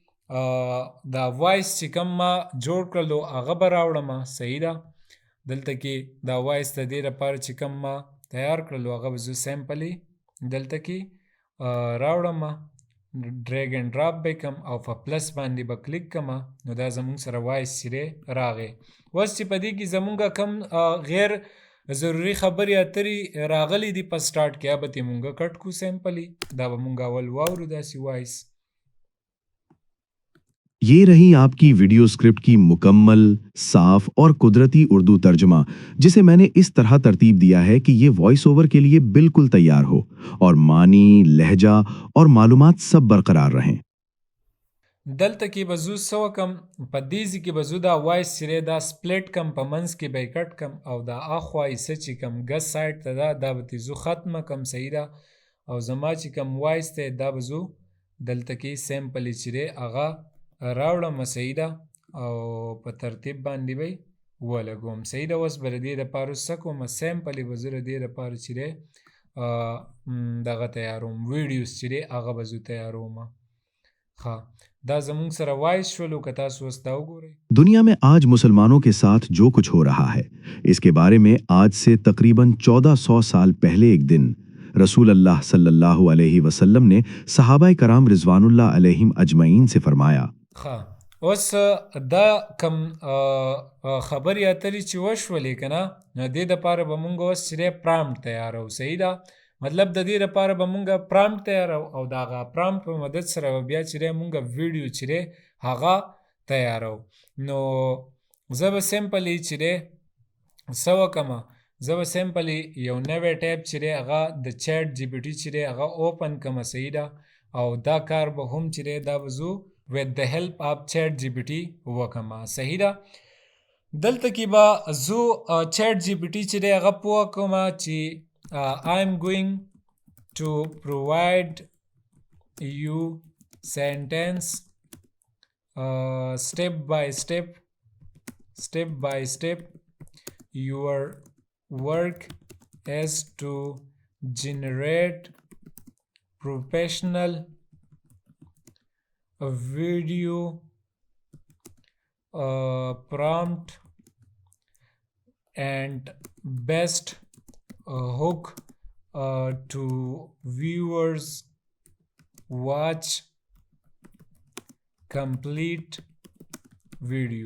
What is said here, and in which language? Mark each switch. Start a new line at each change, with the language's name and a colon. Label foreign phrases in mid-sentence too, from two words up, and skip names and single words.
Pashto: دا وایس چې کوم ما جوړ کړلو هغه به راوړم صحیح ده دلته کې دا وایس د دې لپاره چې کوم ما تیار کړلو هغه به زه سیمپلی دلته کې راوړم
English: drag and drop
Pashto: به کم او په پلس باندې به کلیک کم نو دا زمونږ سره وایس چې دی راغی اوس چې په دې کې زمونږ کم غیر ضروري خبرې اترې راغلی دي په سټارټ کې به ترې مونږ کټ کو سیمپلی دا به مونږ اول واورو داسې وایس
Urdu: یہ رہی آپ کی ویڈیو اسکرپٹ کی مکمل، صاف اور قدرتی اردو ترجمہ، جسے میں نے اس طرح ترتیب دیا ہے کہ یہ
English: voice over
Urdu: کے لیے بالکل تیار ہو اور معانی، لہجہ اور معلومات سب برقرار رہیں.
Pashto: دلته کې به زه څه وکم په دې ځای کې به زه دا وایس چې دی دا سپلیټ کم په منځ کې به یې کټ کم او دا اخوا ایسه چې کم ګس سایډ ته ده دا به ترې زه ختمه کم صحیح ده او زما چې کم وایس دی دا به زه دلته کې سیمپلی چې دی هغه راوړم صحیح ده او په ترتیب باندې به ولګوم صحیح ده اوس به د دې دپاره څه کوم سیمپلی به زه د دې دپاره چې دی دغه تیاروم ویډیوز چې دی هغه به زه تیاروم ښه دا زمونږ سره وایس شولو که تاسو اوس دا وګورئ
Urdu: دنیا میں آج مسلمانوں کے ساتھ جو کچھ ہو رہا ہے اس کے بارے میں آج سے تقریباً 1400 سال پہلے ایک دن رسول اللہ
Arabic: صلى الله عليه وسلم
Urdu: نے صحابۂ کرام
Arabic: رضوان الله عليهم أجمعين
Urdu: سے فرمایا
Pashto: ښه اوس دا کم خبرې اترې چې وشولې که نه نو دې دپاره به مونږ اوس چې دی پرامپټ تیارو صحیح ده مطلب د دې لپاره به مونږ پرامپټ تیارو او د هغه پرامپټ په مدد سره به بیا چې دی مونږ ویډیو چې دی هغه تیارو. نو زه به سمپلی چې دی څه وکړمه، زه به سمپلی یو نوی ټیب چې دی هغه د چیټ جی پي ټي چې دی هغه اوپن کړمه. صحیح ده، او دا کار به هم چې دی دا به زه
English: with the help of chat GPT
Pashto: وکړمه. صحیح ده، دلته کې به زه چیټ جی پي ټي چې دی هغه پوه کړمه چې
English: I am going to provide you sentence step by step. Your work is to generate professional video prompt and best hook to viewers watch complete video.